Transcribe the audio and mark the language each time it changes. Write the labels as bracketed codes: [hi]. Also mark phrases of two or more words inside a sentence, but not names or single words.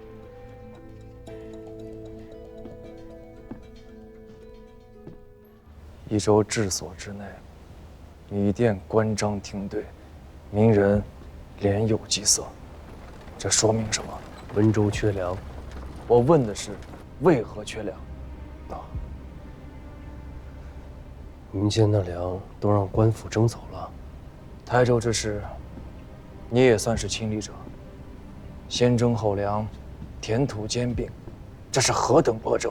[zh] 一州治所之内，米店关张停对，民人连有饥色，这说明什么？温州缺粮。我問的是，為何缺糧？民間的糧都讓官府徵走了。台州之事，你也算是親歷者。先徵後糧，田土兼併，這是何等惡政！